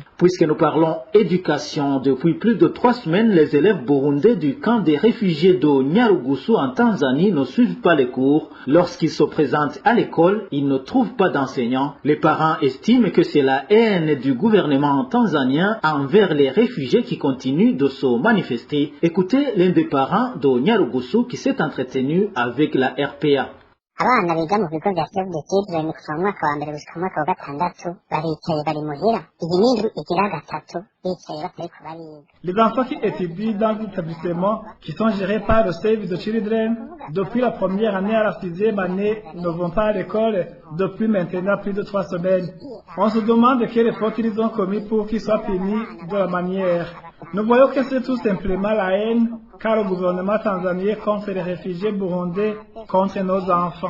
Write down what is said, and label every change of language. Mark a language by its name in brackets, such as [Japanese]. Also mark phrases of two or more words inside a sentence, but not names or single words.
[French] Puisque nous parlons éducation, depuis plus de 3 semaines, les élèves burundais du camp des réfugiés de Nyarugusu en Tanzanie ne suivent pas les cours. Lorsqu'ils se présentent à l'école, ils ne trouvent pas d'enseignants. Les parents estiment que c'est la haine du gouvernement tanzanien envers les réfugiés qui continue de se manifester. Écoutez l'un des parents de Nyarugusu qui s'est entretenu avec la RPA. [Rundi] abana biga mu bigo bya Save the Children kuva mu mwaka wa mbere gushika mu mwaka wa gatandatu baricaye bari muhira iyi n'indwi igira gatatu bicaye batariko bariga. [French] Les enfants qui étudient dans les établissements qui sont gérés par le Save the Children depuis la première année à la 6e année ne vont pas à l'école depuis maintenant plus de 3 semaines. On se demande quelles fautes ils ont commis pour qu'ils soient punis de la manière. Nous voyons que c'est tout simplement la haine car le gouvernement tanzanien contre les réfugiés burundais, contre nos enfants.